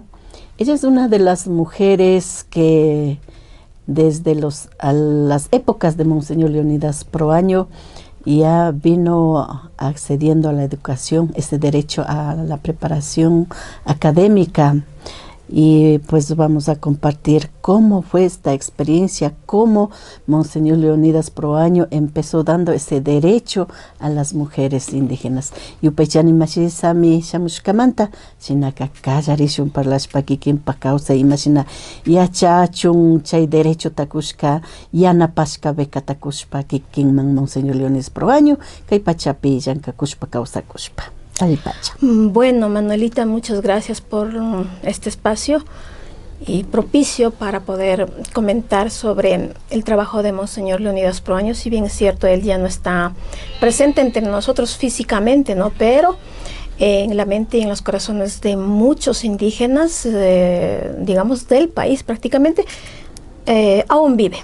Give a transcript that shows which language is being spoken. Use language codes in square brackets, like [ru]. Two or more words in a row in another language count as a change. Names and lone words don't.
[es] Ella es una de las mujeres que desde las épocas de Monseñor Leonidas Proaño ya vino accediendo a la educación, ese derecho a la preparación académica. Y pues vamos a compartir cómo fue esta experiencia, cómo Monseñor Leonidas Proaño empezó dando ese derecho a las mujeres indígenas. [qu] Yupaychani mashi sami shamushkamanta, shinaka kallarishun parlashpa kikinpa kawsa imashina yachachun chay derecho takushka yanapashka beka takushpa kikinman Monseñor Leonidas Proaño, kay pachapi llankakushpa kawsakushpa. [es] Bueno, Manuelita, muchas gracias por este espacio y propicio para poder comentar sobre el trabajo de Monseñor Leonidas Proaño. Si bien es cierto, él ya no está presente entre nosotros físicamente, ¿no? Pero en la mente y en los corazones de muchos indígenas, digamos, del país prácticamente, aún vive.